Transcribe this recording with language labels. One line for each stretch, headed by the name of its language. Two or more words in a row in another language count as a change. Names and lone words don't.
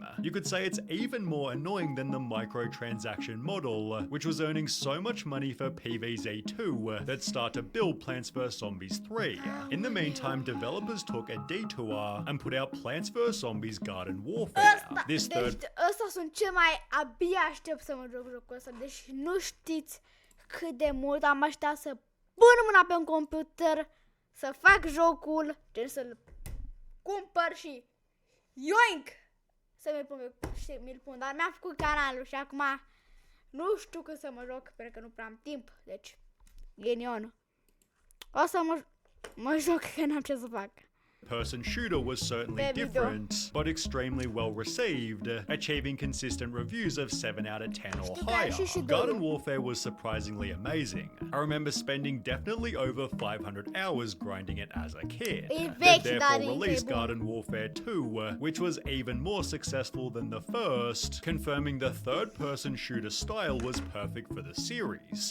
English: You could say it's even more annoying than the microtransaction model, which was earning so much money for PvZ2 that start to build Plants vs Zombies 3. In the meantime, developers took a detour and put out Plants vs Zombies Garden Warfare.
Romanian: Ăsta sunt ce mai abia aștept să mă joc jocul ăsta. Deci nu știți cât de mult am așteptat să pun mâna pe un computer, să fac jocul, gen să-l cumpăr și yoink! Să mi-l pun, dar mi-am făcut canalul și acum nu știu când să mă joc, pentru că nu prea am timp, deci ghinion. O să mă joc că n-am ce să fac.
English: Person shooter was certainly different, but extremely well received, achieving consistent reviews of 7 out of 10 or higher. Garden Warfare was surprisingly amazing. I remember spending definitely over 500 hours grinding it as a kid. They therefore released Garden Warfare 2, which was even more successful than the first, confirming the third-person shooter style was perfect for the series.